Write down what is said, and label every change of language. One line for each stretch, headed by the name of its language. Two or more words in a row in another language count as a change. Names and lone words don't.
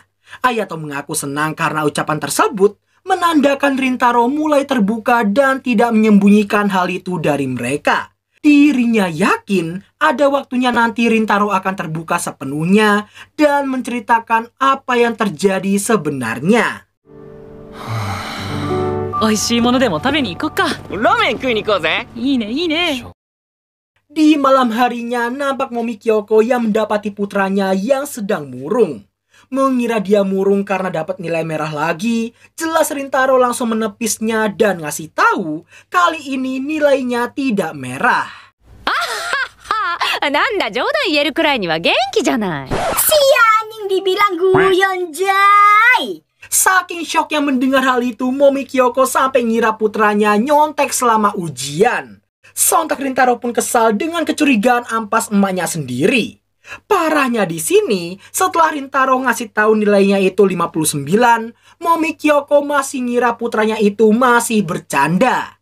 Indonesian: Ayato mengaku senang karena ucapan tersebut menandakan Rintaro mulai terbuka dan tidak menyembunyikan hal itu dari mereka. Dirinya yakin ada waktunya nanti Rintaro akan terbuka sepenuhnya dan menceritakan apa yang terjadi sebenarnya.
Japanese: 美味しいものでも食べに行こっか。ラーメン食いに行こうぜ。いいねいいね。
Indonesian: Di malam harinya nampak Momi Kyoko yang mendapati putranya yang sedang murung. Mengira dia murung karena dapat nilai merah lagi, jelas Rintaro langsung menepisnya dan ngasih tahu kali ini nilainya tidak merah.
Japanese: なんだ冗談言えるくらいには元気じゃない。
Indonesian: Yang dibilang guyon, Jai. Saking shock yang mendengar hal itu, Momi Kyoko sampai ngira putranya nyontek selama ujian. Sontak Rintaro pun kesal dengan kecurigaan ampas emaknya sendiri. Parahnya di sini, setelah Rintaro ngasih tahu nilainya itu 59, Momi Kyoko masih ngira putranya itu masih bercanda.